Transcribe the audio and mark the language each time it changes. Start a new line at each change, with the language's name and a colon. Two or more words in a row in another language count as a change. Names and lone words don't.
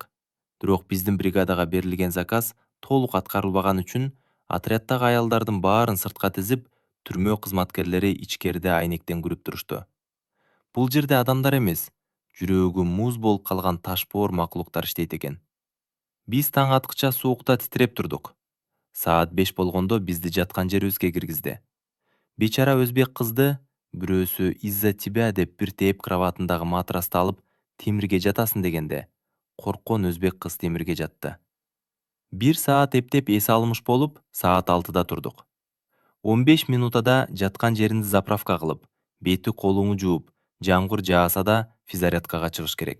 Kyrgyz: Бирок биздин бригадага берилген заказ толук аткарылбаган үчүн отряддагы аялдардын баарын сыртка тизип, түрмө кызматкерлери ичкериде айнектен күрүп турушту. Бул жерде адамдар эмес, жүрөгү муз болуп калган ташбоор макулуктар иштейт экен. Биз таң аткыча суукта титиреп турдук. Саат 5 болгондо бизди жаткан жерибизге киргизди. Бечара өзбек кызды бирөөсү
Russian: из-за тебя
Kyrgyz: деп бир тээп кроватындагы матрасты алып темирге жатасың дегенде, корккон өзбек кыз темирге жатты. 1 саат эптеп эс алымыш болуп, саат 6-да турдук. 15 минутада жаткан жеринди заправка кылып, бети колуңу жууп, жамгыр жааса да физзарядкага чыгыш керек.